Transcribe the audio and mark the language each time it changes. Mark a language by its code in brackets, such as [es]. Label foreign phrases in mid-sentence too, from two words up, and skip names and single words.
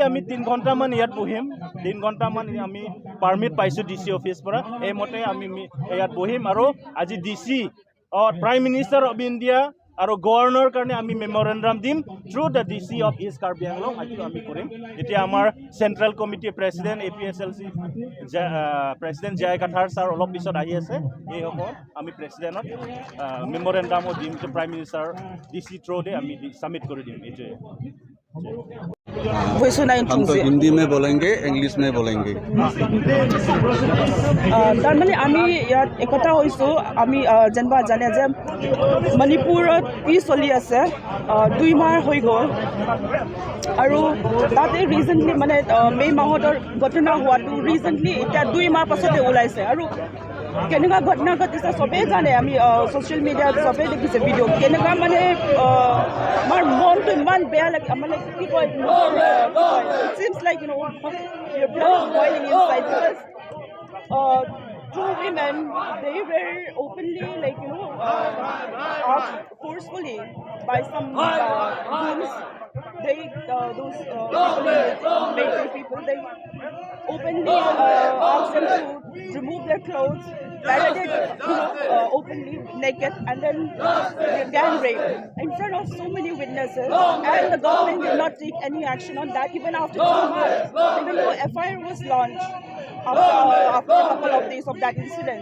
[as] আমি 3 ঘণ্টামান ইয়াত বহিম 3 ঘণ্টামান আমি পাৰ্মিট পাইছোঁ DC অফিচ পৰা এইমতে আমি ইয়াত বহিম আৰু আজি DC [en] Prime Minister of India [as] আৰু গভৰ্ণৰ কাৰণে আমি মেমৰেণ্ডাম দিম [en] through the DC of East Karbi Anglong [as] আজি আমি কৰিম এতিয়া আমাৰ [en] central committee president [as] APHLC প্ৰেচিডেণ্ট জয় কাঠাৰ ছাৰ অলপ পিছত আহি আছে এই হ'ব আমি প্ৰেচিডেণ্টত মেমৰেণ্ডামো দিম [en] prime minister [as] DC থ্ৰুতে আমি সাবমিট কৰি দিম এইটোৱে [hi] हम तो हिंदी में बोलेंगे इंग्लिश में बोलेंगे [as] তাৰমানে আমি ইয়াত একতা হৈছোঁ আমি যেনিবা জানে যে মণিপুৰত কি চলি আছে 2 মাহ হৈ গ'ল আৰু তাতে ৰিচেণ্টলি মানে মে' মাহৰ ঘটনা হোৱাটো ৰিচেণ্টলি এতিয়া 2 মাহ পাছতে ওলাইছে আৰু কেনেকুৱা ঘটনা ঘটিছে চবেই জানে আমি [en] social media [as] চবেই দেখিছে ভিডিঅ' কেনেকুৱা মানে আমাৰ মনটো ইমান বেয়া লাগে মানে কি কয় [en] it seems like your blood is boiling inside because two women they were openly forcefully by some goons they those military people they openly asked them to remove their clothes paraded openly naked and then gang rape in front of so many witnesses and the government did not take any action on that even after 2 months even though FIR was launched after a couple of days of that incident.